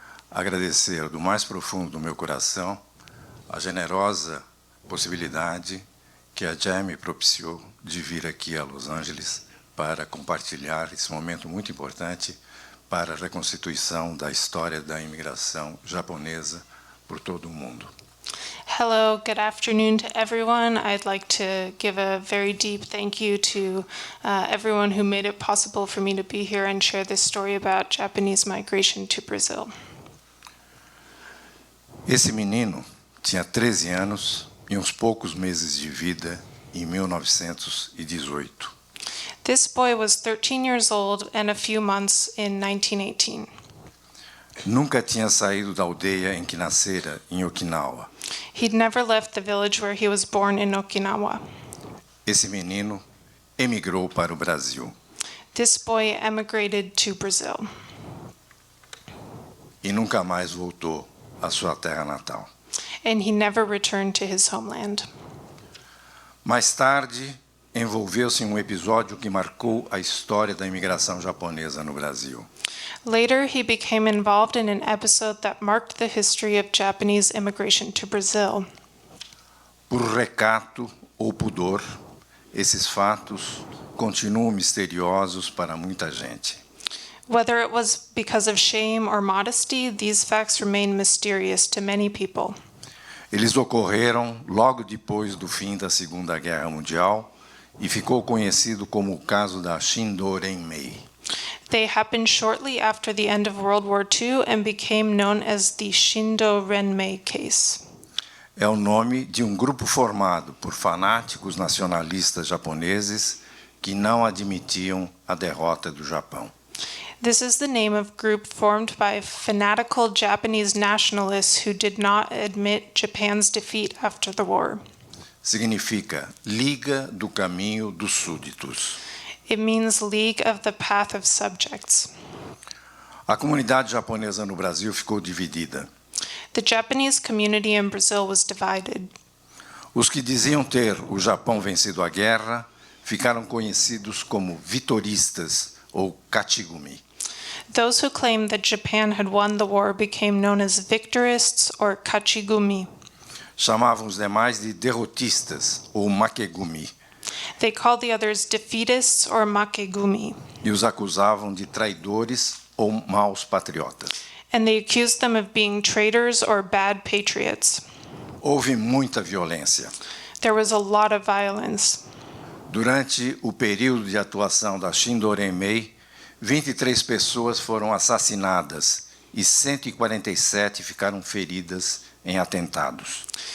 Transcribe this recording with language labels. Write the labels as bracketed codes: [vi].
[pt] agradecer do mais profundo do meu coração a generosa possibilidade que a Jamie propiciou de vir aqui a Los Angeles para compartilhar esse momento muito importante para a reconstituição da história da imigração japonesa por todo o mundo. [en] Hello, good afternoon to everyone. I'd like to give a very deep thank you to everyone who made it possible for me to be here and share this story about Japanese migration to Brazil. [pt] Esse menino tinha 13 anos e uns poucos meses de vida em 1918. [en] This boy was 13 years old and a few months in 1918. [pt] Nunca tinha saído da aldeia em que nascera, em Okinawa. [en] He'd never left the village where he was born in Okinawa. [pt] Esse menino emigrou para o Brasil. [en] This boy emigrated to Brazil. [pt] E nunca mais voltou à sua terra natal. [en] And he never returned to his homeland. [pt] Mais tarde, envolveu-se em um episódio que marcou a história da imigração japonesa no Brasil. [en] Later, he became involved in an episode that marked the history of Japanese immigration to Brazil. [pt] Por recato ou pudor, esses fatos continuam misteriosos para muita gente. [en] Whether it was because of shame or modesty, these facts remain mysterious to many people. [pt] Eles ocorreram logo depois do fim da Segunda Guerra Mundial e ficou conhecido como o caso da Shindo-Renmei. [en] They happened shortly after the end of World War II and became known as the Shindo-Renmei case. [pt] É o nome de um grupo formado por fanáticos nacionalistas japoneses que não admitiam a derrota do Japão. [en] This is the name of a group formed by fanatical Japanese nationalists who did not admit Japan's defeat after the war. [pt] Significa Liga do Caminho dos Súditos. [en] It means League of the Path of Subjects. [pt] A comunidade japonesa no Brasil ficou dividida. [en] The Japanese community in Brazil was divided. [pt] Os que diziam ter o Japão vencido a guerra ficaram conhecidos como vitoristas ou kachigumi. [en] Those who claimed that Japan had won the war became known as victorists or kachigumi. [pt] Chamavam os demais de derrotistas ou makegumi. [en] They called the others defeatists or makegumi. [pt] E os acusavam de traidores ou maus patriotas. [en] And they accused them of being traitors or bad patriots. [pt] Houve muita violência. [en] There was a lot of violence. [pt] Durante o período de atuação da Shindo-Renmei, 23 pessoas foram assassinadas e 147 ficaram feridas em atentados.